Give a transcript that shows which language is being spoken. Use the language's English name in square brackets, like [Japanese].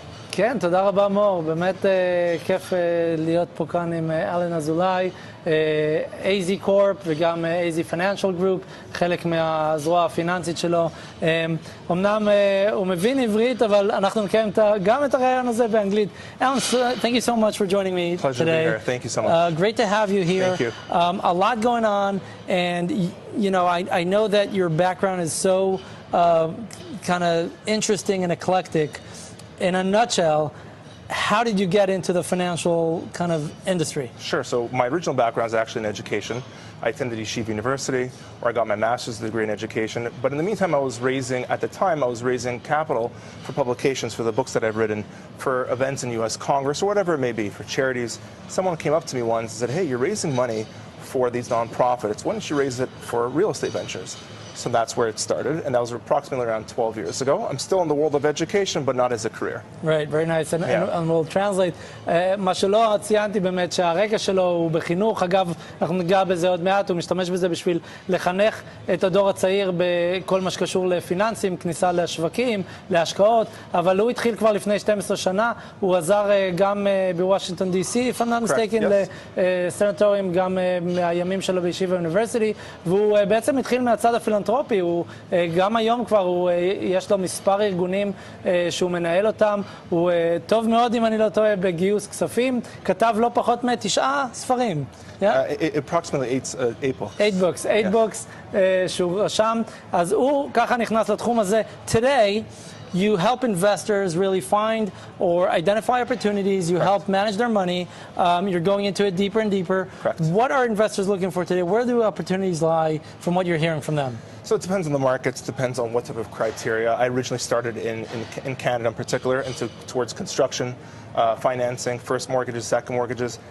[Hebrew] כן, תודה רבה מור, באמת כיף להיות פה כאן עם אלן אזולאי, AZ Corp וגם AZ Financial Group, חלק מהזרוע הפיננסית שלו. אמנם הוא מבין עברית, אבל אנחנו נקיים גם את הרעיון הזה באנגלית. [English] Alan, thank you so much for joining me Pleasure to be here. Thank you so much. Great to have you here. Thank you. A lot going on, and you know, I know that your background is so kind of interesting and eclectic. In a nutshell, how did you get into the financial kind of industry? Sure. So my original background is actually in education. I attended Yeshiva University, where I got my master's degree in education. But in the meantime, at the time, I was raising capital for publications for the books that I've written, for events in U.S. Congress, or whatever it may be, for charities. Someone came up to me once and said, hey, you're raising money for these nonprofits. Why don't you raise it for real estate ventures? So that's where it started, and that was approximately around 12 years ago. I'm still in the world of education, but not as a career. Right, very nice. And we'll translate. [Hebrew] מה שלא ציינתי באמת שהרקע שלו הוא בחינוך. אגב, אנחנו ניגע בזה עוד מעט, הוא משתמש בזה בשביל לחנך את הדור הצעיר בכל מה שקשור לפיננסים, כניסה לשווקים, להשקעות, אבל הוא התחיל כבר לפני 12 שנה, הוא עזר גם בוושינגטון DC, [English] if I'm not mistaken, [Hebrew] לסנטורים גם מהימים שלו בישיבה אוניברסיטי, והוא בעצם התחיל מהצד הפילנתרופי. הוא גם היום כבר יש לו מספר ארגונים שהוא מנהל אותם, הוא טוב מאוד אם אני לא טועה בגיוס כספים, כתב לא פחות מ9 ספרים. [English] Approximately 8 books. [Hebrew] שהוא רשם, אז הוא ככה נכנס לתחום הזה. [English] Today you help investors really find or identify opportunities. You help manage their money. You're going into it deeper and deeper. Correct. What are investors looking for today? Where do opportunities lie from what you're hearing from them? So it depends on the markets, depends on what type of criteria. I originally started in Canada in particular, towards construction, financing, first mortgages, second mortgages.